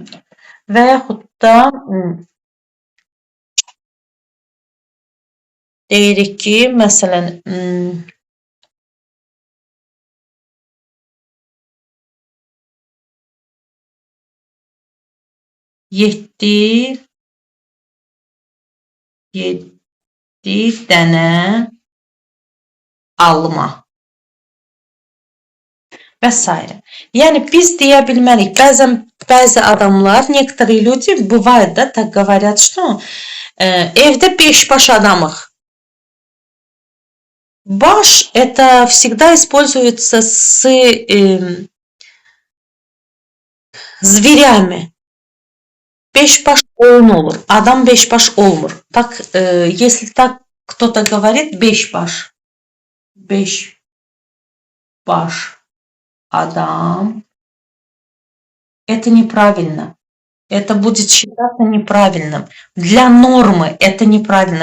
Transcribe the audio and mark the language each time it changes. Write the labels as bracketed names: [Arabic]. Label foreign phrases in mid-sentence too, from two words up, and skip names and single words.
[Azerbaijani] Və yaxud da deyirik ki, məsələn, 7 dənə alma və s. Yəni biz deyə bilmərik. Bəzi adamlar, [Russian] некоторые люди бывает, да, так говорят, что [Azerbaijani] evdə 5 baş adamıq. [Russian] Baş это всегда используется с зверями. [Azerbaijani] 5 baş oyun olur. Adam 5 baş olmur. [Russian] Так, если так кто-то говорит 5 baş. [Azerbaijani] 5 baş адам. [Russian] Это неправильно. Это будет считаться неправильным. Для нормы это неправильно.